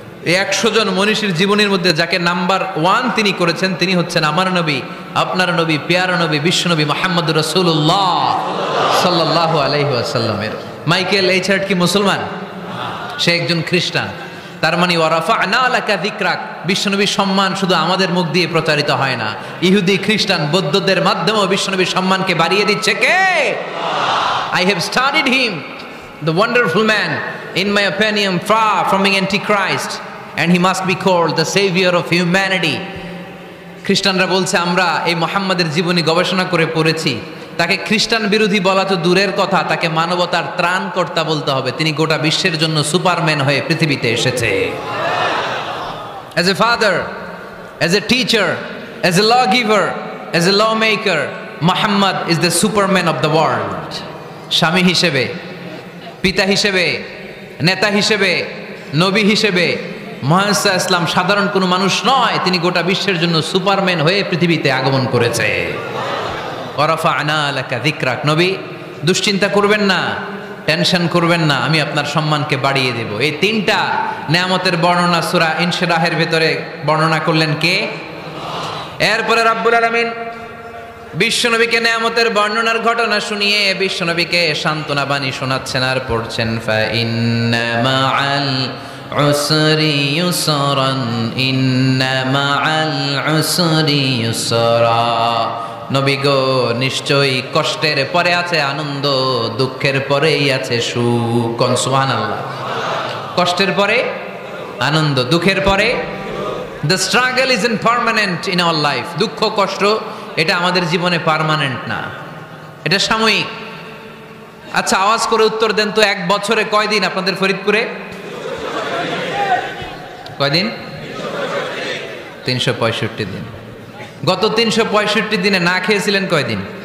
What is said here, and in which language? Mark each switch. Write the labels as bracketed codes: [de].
[bn] এই 100 জন মনীষীর জীবনীর মধ্যে যাকে নাম্বার 1 তিনি করেছেন, তিনি হচ্ছেন আমার নবী, আপনার নবী, পেয়ারা নবী, বিশ্বনবী মুহাম্মদুর রাসূলুল্লাহ সাল্লাল্লাহু আলাইহি ওয়াসাল্লামের। মাইকেল এইচ হার্ট কি মুসলমান? সে একজন খ্রিস্টান। তার মানে [ar] ওয়ারাফা'না লাকা যিকরাক, [bn] বিশ্বনবীর সম্মান শুধু আমাদের মুখ দিয়ে প্রচারিত হয় না, ইহুদি, খ্রিস্টান, বৌদ্ধদের মাধ্যমেও বিশ্বনবীর সম্মানকে বাড়িয়ে দিচ্ছে কে? [en] I have studied him, the wonderful man, in my opinion, far from being Antichrist, and he must be called the savior of humanity. [bn] খ্রিস্টানরা বলছে আমরা এই মুহাম্মাদের জীবনী গবেষণা করে পড়েছি, তাকে খ্রিস্টান বিরোধী বলা তো দূরের কথা, তাকে মানবতার ত্রাণকর্তা বলতে হবে। তিনি গোটা বিশ্বের জন্য সুপারম্যান হয়ে পৃথিবীতে এসেছে। [en] As a father, as a teacher, as a lawgiver, as a lawmaker, Muhammad is the superman of the world. [bn] স্বামী হিসেবে, পিতা হিসেবে, নেতা হিসেবে, নবী হিসেবে মুহাম্মদ সাল্লাল্লাহু আলাইহি ওয়াসাল্লাম সাধারণ কোনো মানুষ নয়, তিনি গোটা বিশ্বের জন্য সুপারম্যান হয়ে পৃথিবীতে আগমন করেছে। [ar] ওয়ারাফা'না লাকা যিকরাক, [bn] নবী দুশ্চিন্তা করবেন না, টেনশন করবেন না, আমি আপনার সম্মানকে বাড়িয়ে দেব। এই তিনটা নেয়ামতের বর্ণনা সূরা ইনশিরাহের ভেতরে বর্ণনা করলেন কে? এরপরে রাব্বুল আলামিন বিশ্বনবীকে নেয়ামতের বর্ণনার ঘটনা শুনিয়ে বিশ্বনবীকে সান্ত্বনা বাণী শোনাচ্ছেন আর পড়ছেন [ar] ফা ইন্না মাআল উসরি ইউসরান, ইন্না মাআল উসরি ইউসরা। [bn] নবী গো, নিশ্চয়ই কষ্টের পরে আছে আনন্দ, দুঃখের পরেই আছে সুখ। সুবহানাল্লাহ। কষ্টের পরে আনন্দ, দুঃখের পরে। [en] The struggle isn't permanent in our life. [bn] দুঃখ কষ্ট এটা আমাদের জীবনে পার্মানেন্ট না, এটা সাময়িক। আচ্ছা, আওয়াজ করে উত্তর দেন তো, এক বছরে কয়দিন আপনাদের ফরিদপুরে? কয়দিন? 365 দিন। গত 365 দিনে না খেয়েছিলেন কয়দিন?